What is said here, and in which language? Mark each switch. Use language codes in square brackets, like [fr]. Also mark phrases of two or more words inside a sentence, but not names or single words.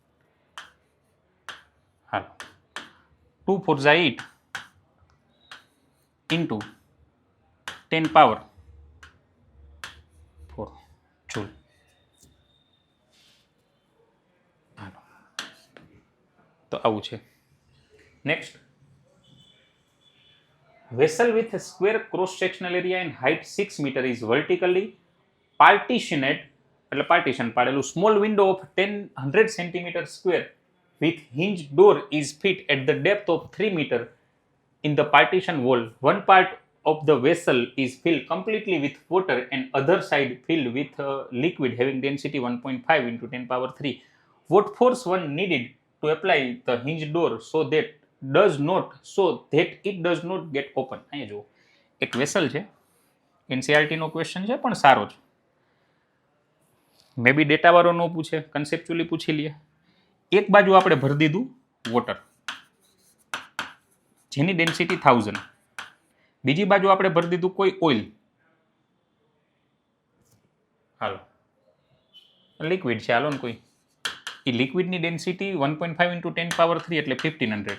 [gu] હાલો, 2 4 ઝા 8 ઇન્ટુ 10 પાવર 4 જૂલ. હાલો, તો આવું છે. નેક્સ્ટ, [en] vessel with a square cross sectional area and height 6 meter is vertically partitioned, [gu] એટલે પાર્ટીશન પાડેલું, [en] small window of 100 centimeter square with hinged door is fit at the depth of 3 meter in the partition wall. One part of the vessel is filled completely with water and other side filled with liquid having density 1.5 into 10 power 3. What force one needed to apply the hinged door so that it does not get open? [gu] અહીંયા જુઓ, એક વેસલ છે, એનસીઆરટી નો ક્વેશ્ચન છે પણ સારો છે, [en] may be [gu] ડેટા વાળો નો પૂછે, કન્સેપ્ચ્યુઅલી પૂછી લઈએ. એક બાજુ આપણે ભરી દીધું વોટર, જેની ડેન્સિટી 1000, બીજી બાજુ આપણે ભરી દીધું કોઈ ઓઇલ, હાલો લિક્વિડ છે, હાલો ને કોઈ, એ લિક્વિડની ડેન્સિટી 1.5 ઇન્ટુ 10 પાવર 3 એટલે 1500.